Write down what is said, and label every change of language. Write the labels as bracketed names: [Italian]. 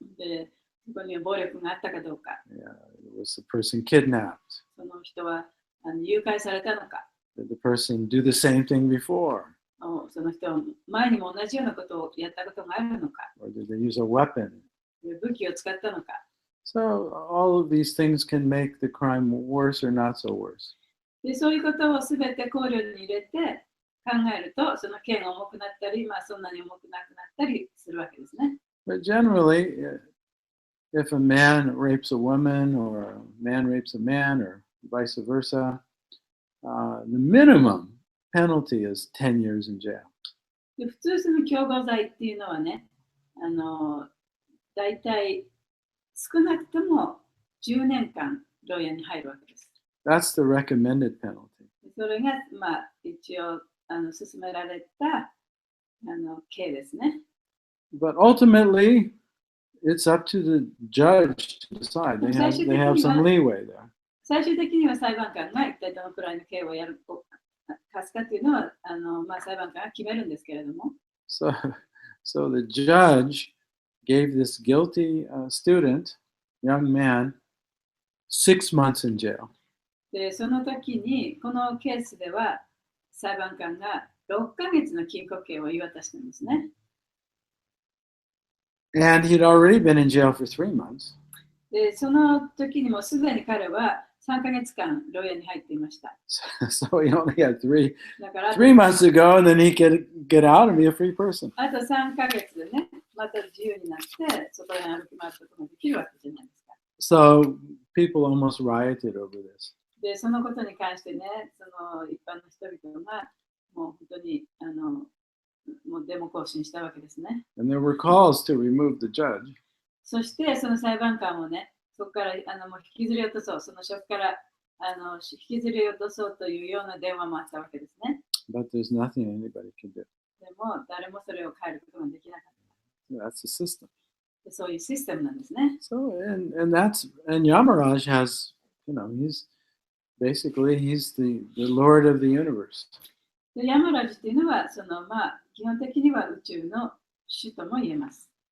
[Japanese] で、そこには暴力があったかどうか。 [English] Yeah, was the person kidnapped? [Japanese] その人は誘拐されたのか。 [English] Did the person do the same thing before? [Japanese] その人は前にも同じようなことをやったことがあるのか。 [English] Or did they use a weapon? [Japanese] 武器を使ったのか。 [English] So all of these things can make the crime worse or not so worse. [Japanese] でそういうことをすべて考慮に入れて考えると、その刑が重くなったり、そんなに重くなくなったりするわけですね。 [English] But generally, if a man rapes a woman or a man rapes a man or vice versa, the minimum penalty is 10 years in jail. [Japanese] で普通その共謀罪っていうのはね、だいたい少なくとも10年間牢屋に入るわけです。 [English] That's the recommended penalty. [Japanese] それが、一応進められた刑ですね。 [English] But ultimately, it's up to the judge to decide. They have some leeway there. [Japanese] 最終的には裁判官が一体どのくらいの刑を課すかというのは裁判官が決めるんですけれども。 [English] So the judge gave this guilty student, young man, 6 months in jail. [Japanese] でその時にこのケースでは裁判官が6ヶ月の禁錮刑を言い渡したんですね。 [English] And he'd already been in jail for 3 months. [Japanese] でその時にもすでに彼は3ヶ月間牢屋に入っていました。 [English] So he only had 3 months to go, and then he could get out and be a free person. [Japanese] あと3ヶ月でね、また自由になって外に歩き回ることができるわけじゃないですか。 [English] So people almost rioted over this. [Japanese] でそのことに関してね、その一般の人々がもう本当にもうデモ行進したわけですね。 [English] And there were calls to remove the judge. [Japanese] そしてその裁判官をね、そこからもう引きずり落とそう、その職から引きずり落とそうというような電話もあったわけですね。 [English] But there's nothing anybody can do. [Japanese] でも誰もそれを変えることができなかった。 [English] That's the system. [Japanese] でそういうシステムなんですね。 [English] So and Yamaraj has, he's basically he's the Lord of the universe. [Japanese] でヤマラジというのは基本的には宇宙の主とも言えます。